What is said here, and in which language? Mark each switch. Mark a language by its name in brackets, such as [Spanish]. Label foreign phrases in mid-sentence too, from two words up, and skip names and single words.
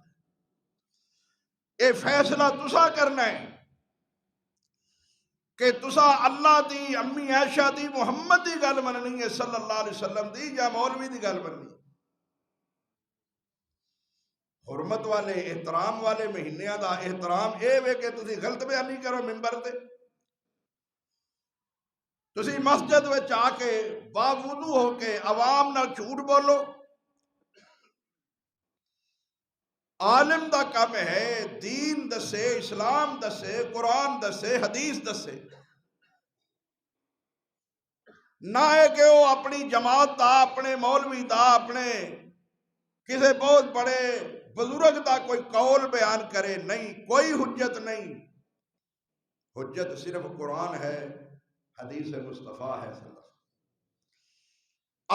[Punjabi] اے فیصلہ تسا کرنا ہے کہ تسا اللہ دی، امی عائشہ دی، محمد دی گل مننی ہے [Arabic] صلی اللہ علیہ وسلم [Punjabi] دی، یا مولوی دی گل مننی۔ حرمت والے احترام والے مہینیاں دا احترام اے وے کہ تسی غلط بیانی کرو ممبر تے، تسی مسجد وچ آ کے باوضو ہو کے عوام نال جھوٹ بولو۔ عالم دا کام ہے دین دسے، اسلام دسے، قرآن دسے، حدیث دسے، نہ ہے کہ وہ اپنی جماعت دا، اپنے مولوی دا، اپنے کسی بہت بڑے بزرگ دا کوئی قول بیان کرے، نہیں، کوئی حجت نہیں، حجت صرف قرآن ہے، حدیث مصطفیٰ ہے [Arabic] صلی اللہ علیہ وسلم۔